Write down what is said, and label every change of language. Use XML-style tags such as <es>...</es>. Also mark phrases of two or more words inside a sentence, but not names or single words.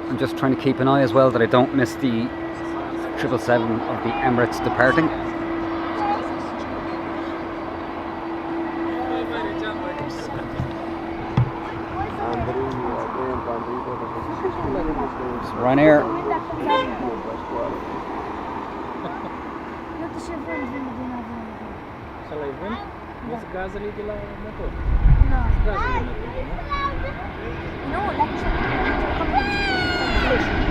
<en>I'm just trying to keep an eye as well that I don't miss the 777 of the Emirates departing. It's Ryanair.</en> <ro>Ăla-i vânt? Vezi gazele de la motor.</ro> <en>No.</en> <ro>Gazele motorului, nu?</ro> <en>No, like Compilation.</en>